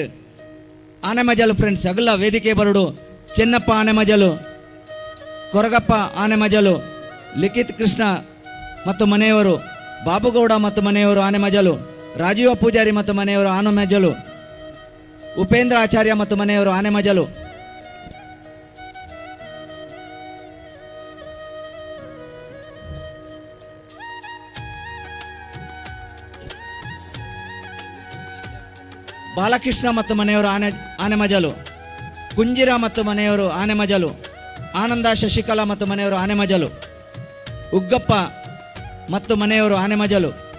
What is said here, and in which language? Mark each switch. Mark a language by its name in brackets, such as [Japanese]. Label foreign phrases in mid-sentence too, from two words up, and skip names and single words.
[Kannada] ಆನೆಮಜಲು ಫ್ರೆಂಡ್ಸ್ ಅಗಲ ವೇದಿಕೆ ಬರಡು ಚೆನ್ನಪ್ಪ ಆನೆಮಜಲು, ಕೊರಗಪ್ಪ ಆನೆಮಜಲು, ಲಿಖಿತ್ ಕೃಷ್ಣ ಮತ್ತು ಮನೆಯವರು, ಬಾಬುಗೌಡ ಮತ್ತು ಮನೆಯವರು ಆನೆಮಜಲು, ರಾಜೀವ ಪೂಜಾರಿ ಮತ್ತು ಮನೆಯವರು ಆನೆಮಜಲು, ಉಪೇಂದ್ರ ಆಚಾರ್ಯ ಮತ್ತು ಮನೆಯವರು ಆನೆಮಜಲು, ಬಾಲಕೃಷ್ಣ ಮತ್ತು ಮನೆಯವರು ಆನೆಮಜಲು, ಕುಂಜಿರ ಮತ್ತು ಮನೆಯವರು ಆನೆಮಜಲು, ಆನಂದ ಶಶಿಕಲಾ ಮತ್ತು ಮನೆಯವರು ಆನೆಮಜಲು, ಉಗ್ಗಪ್ಪ ಮತ್ತು ಮನೆಯವರು ಆನೆಮಜಲು,